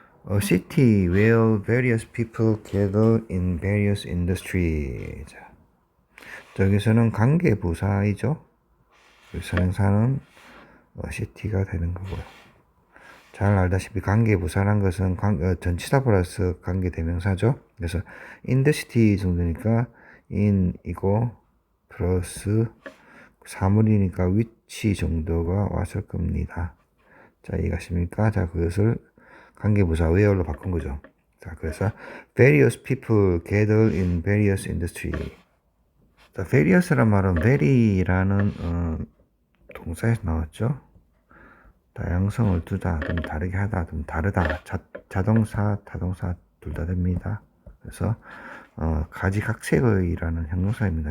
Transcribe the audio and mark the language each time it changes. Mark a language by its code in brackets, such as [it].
[en] A city where various people gather in various industries. [ko] 자, 저기서는 관계부사이죠. 선행사는 city가 되는 거고요. 잘 알다시피 관계부사란 것은 전치사 플러스 관계대명사죠. 그래서 [en] in the city [ko] 정도니까 in이고 플러스 사물이니까 위치 정도가 왔을 겁니다. 자, 이해가십니까? 자, 그것을 관계부사 where로 바꾼 거죠. 자, 그래서 [en] various people gather in various industry. [ko] 자, various란 말은 very라는 동사에서 나왔죠. 다양성을 두다, 좀 다르게 하다, 좀 다르다. 자동사, 타동사 둘 다 됩니다. 그래서 가지각색의라는 형용사입니다.